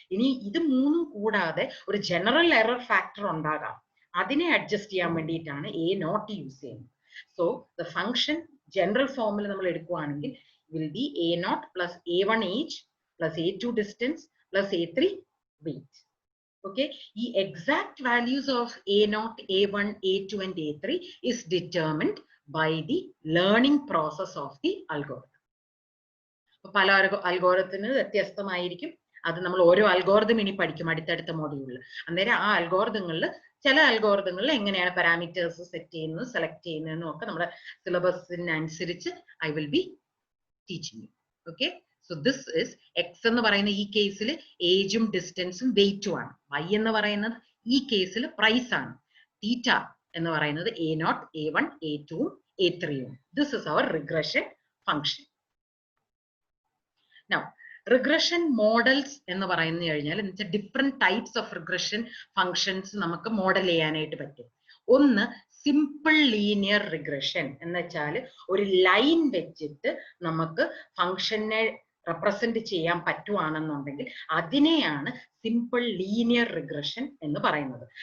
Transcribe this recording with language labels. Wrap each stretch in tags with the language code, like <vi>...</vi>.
<ml>ഇനി ഇത് മൂന്നും കൂടാതെ ഒരു ജനറൽ എറർ ഫാക്ടർ ഉണ്ടാകാം, അതിനെ അഡ്ജസ്റ്റ് ചെയ്യാൻ വേണ്ടിയിട്ടാണ് A0 യൂസ് ചെയ്യുന്നത്.</ml> <en>so the function general ഫോമിൽ</en> <ml>നമ്മൾ എടുക്കുകയാണെങ്കിൽ</ml> <en>Will be A0 plus A1 age plus A2 distance plus A3 weight. Okay, the exact values of A0, A1, A2 and A3 is determined by the learning process of the algorithm.</en> <ml>പല അൽഗോരിതത്തിന് വ്യത്യസ്തമായിരിക്കും. അത് നമ്മൾ ഓരോ algorithm ഇനി പഠിക്കും അടുത്തടുത്ത മോഡ്യൂളിൽ. അന്നേരം ആ അൽഗോരിതങ്ങളിൽ ചില അൽഗോരിതങ്ങളിൽ എങ്ങനെയാണ് പാരാമീറ്റേഴ്സ് സെറ്റ് ചെയ്യുന്നത്, സെലക്ട് ചെയ്യുന്നതെന്നും ഒക്കെ നമ്മുടെ സിലബസിനനുസരിച്ച്</ml> <en>I will be teaching.</en> <ml>Okay,</ml> <en>so this is x</en> <ml>എന്ന് പറയുന്ന ഈ കേസിൽ ഏജും ഡിസ്റ്റൻസും വെയിറ്റും ആണ്. y എന്ന് പറയുന്നത് ഈ കേസിൽ പ്രൈസ് ആണ്. തീറ്റ എന്ന് പറയുന്നത് A0, A1, A2, A3.</ml> <en>This is our regression function.</en> <ml>Now regression models എന്ന് പറഞ്ഞു കഴിഞ്ഞാൽ different types of regression functions നമുക്ക് മോഡൽ ചെയ്യാനായിട്ട് പറ്റും. ഒന്ന് സിമ്പിൾ ലീനിയർ റിഗ്രഷൻ എന്ന് വെച്ചാൽ ഒരു ലൈൻ വെച്ചിട്ട് നമുക്ക് ഫങ്ഷനെ റെപ്രസെന്റ് ചെയ്യാൻ പറ്റുവാണെന്നുണ്ടെങ്കിൽ അതിനെയാണ് സിമ്പിൾ ലീനിയർ റിഗ്രഷൻ എന്ന് പറയുന്നത്.</ml>